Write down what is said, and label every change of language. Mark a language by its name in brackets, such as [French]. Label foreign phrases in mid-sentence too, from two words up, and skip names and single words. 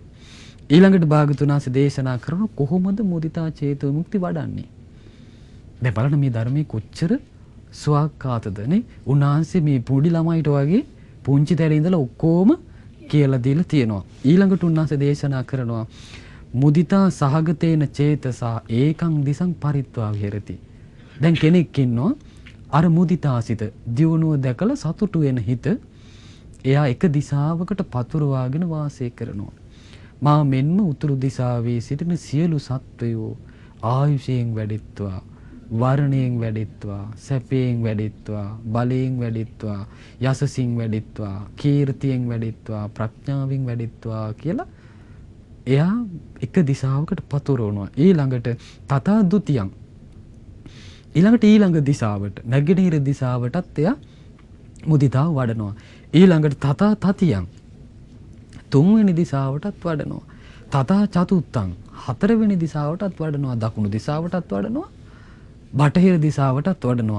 [Sinhala] ඊළඟට භාගතුන් වහන්සේ දේශනා කරන කොහොමද [Pali] මුදිතා චේතෝ මුක්ති [Sinhala] වඩන්නේ? දැන් බලන්න මේ ධර්මයේ කොච්චර ස්වාක්කාතද නේ. උන්වහන්සේ මේ පොඩි ළමයිට වගේ පුංචි තැන ඉඳලා ඔක්කොම කියලා දීලා තියෙනවා. ඊළඟට උන්වහන්සේ දේශනා කරනවා [Pali] මුදිතා සහගතේන චේතසා ඒකං දිසං පරිත්වා විහෙරති. [Sinhala] දැන් කෙනෙක් ඉන්නවා අර මුදිතාසිත දියුණුව දැකලා සතුටු වෙන හිත එයා එක දිශාවකට පතුරවාගෙන වාසය කරනවා. මා මෙන්ම උතුරු දිශාවේ සිටින සියලු සත්වයෝ ආයුෂයෙන් වැඩිත්වා, වර්ණයෙන් වැඩිත්වා, සැපයෙන් වැඩිත්වා, බලයෙන් වැඩිත්වා, යසසින් වැඩිත්වා, කීර්තියෙන් වැඩිත්වා, ප්‍රඥාවෙන් වැඩිත්වා කියලා එයා එක දිශාවකට පතුරවනවා. ඊළඟට [Pali] තථා ဒ ුතියං [Sinhala] ඊළඟ දිශාවට නැගෙනහිර දිශාවටත් එයා මුදිතාව වඩනවා. ඊළඟට [Pali] තථා තතියං [Sinhala] තුන්වෙනි දිශාවටත් වඩනවා. [Pali] තථා චතුත්තං [Sinhala] හතරවෙනි දිශාවටත් වඩනවා. දකුණු දිශාවටත් වඩනවා. බටහිර දිශාවටත් වඩනවා.